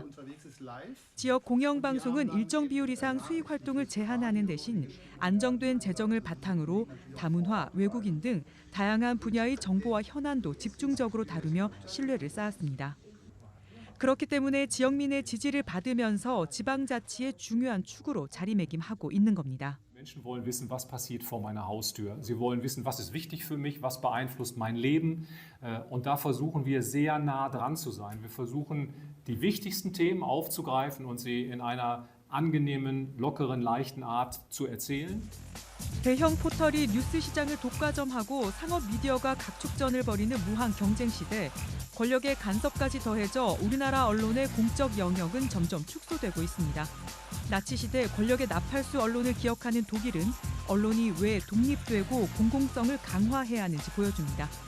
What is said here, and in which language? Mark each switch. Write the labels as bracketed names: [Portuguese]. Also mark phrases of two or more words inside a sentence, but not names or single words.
[Korean] 지역 공영방송은 일정 비율 이상 수익 활동을 제한하는 대신 안정된 재정을 바탕으로 다문화, 외국인 등 다양한 분야의 정보와 현안도 집중적으로 다루며 신뢰를 쌓았습니다. 그렇기 때문에 지역민의 지지를 받으면서 지방자치의 중요한 축으로 자리매김하고 있는 겁니다. [German] Menschen wollen wissen, was passiert vor meiner Haustür. Sie wollen wissen, was ist wichtig für mich, was beeinflusst mein Leben. Und da versuchen wir sehr nah dran zu sein. Wir versuchen, die wichtigsten Themen aufzugreifen und sie in einer angenehmen, lockeren, leichten Art zu erzählen. [Korean] 대형 포털이 뉴스 시장을 독과점하고 상업 미디어가 각축전을 벌이는 무한 경쟁 시대, 권력의 간섭까지 더해져 우리나라 언론의 공적 영역은 점점 축소되고 있습니다. 나치 시대 권력의 나팔수 언론을 기억하는 독일은 언론이 왜 독립되고 공공성을 강화해야 하는지 보여줍니다.